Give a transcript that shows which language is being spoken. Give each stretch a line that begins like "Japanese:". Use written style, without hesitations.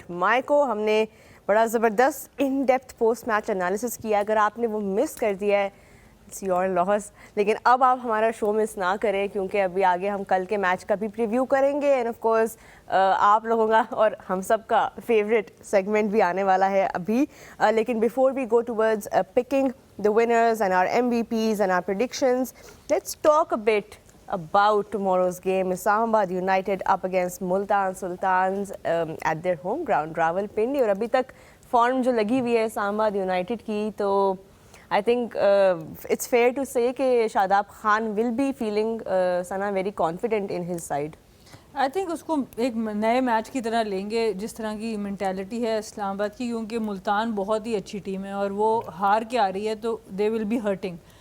Urdu: مائکو, ہم نے بڑا زبردست in depth post match analysis کیا, اگر آپ نے وہ مس کر دیا ہے
English: It's your loss.
Urdu: لیکن اب آپ ہمارا شو مس نہ کریں کیونکہ ابھی آگے ہم کل کے میچ کا بھی پریویو کریں گے, اینڈ آف کورس آپ لوگوں کا اور ہم سب کا فیوریٹ سیگمنٹ بھی آنے والا ہے ابھی.
English: لیکن before we go towards picking the winners and our MVPs and our predictions, let's talk a bit about tomorrow's game. Islamabad United up against Multan Sultans at their home ground, Rawalpindi.
Urdu: اور ابھی تک form جو لگی ہوئی ہے اسلام United کی, تو
English: I think it's fair to say
Urdu: کہ Shadab Khan
English: will be feeling Sana very confident in his side.
Urdu: I think اس کو ایک نئے میچ کی طرح لیں گے, جس طرح کی مینٹیلٹی ہے اسلام آباد کی, کیونکہ ملتان بہت ہی اچھی ٹیم ہے اور وہ ہار کے آ رہی ہے تو
English: They will be hurting.